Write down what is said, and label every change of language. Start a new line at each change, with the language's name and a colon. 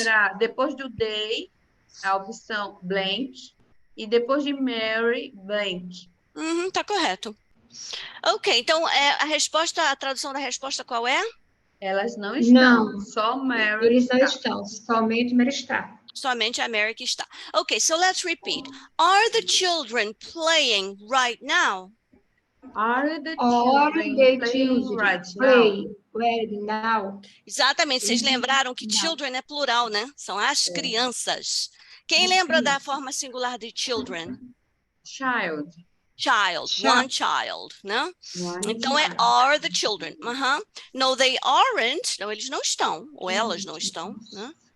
Portuguese: era depois do they, a opção blank, e depois de Mary, blank. Tá correto. Ok, então a tradução da resposta qual é? Elas não estão, só Mary Eles está. não estão, somente Mary está. Somente a Mary que está. Ok,
English: so let's repeat. Are the children playing right now? Are the children playing right now?
Portuguese: Exatamente, vocês lembraram que children é plural, né? São as crianças. Quem lembra da forma singular de children? Child. One child, né? Então é
English: are the children. No, they aren't.
Portuguese: Não, eles não estão, ou elas não estão, né?